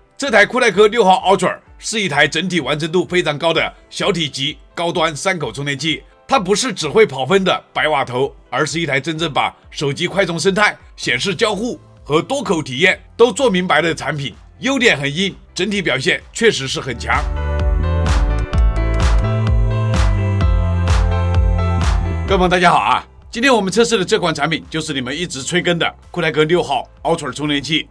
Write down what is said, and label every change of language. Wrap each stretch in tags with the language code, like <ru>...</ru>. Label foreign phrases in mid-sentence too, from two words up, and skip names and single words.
<zh>這台酷派克6號 Ultra 是一台整體完成度非常高的小體積高端3口充電器，它不是只會跑分的百瓦頭，而是一台真正把手機快充生態、顯示交互和多口體驗都做明白的產品。優點很硬，整體表現確實是很強。各位朋友大家好啊！今天我們測試的這款產品就是你們一直催更的酷派克6號 Ultra 充電器。</zh>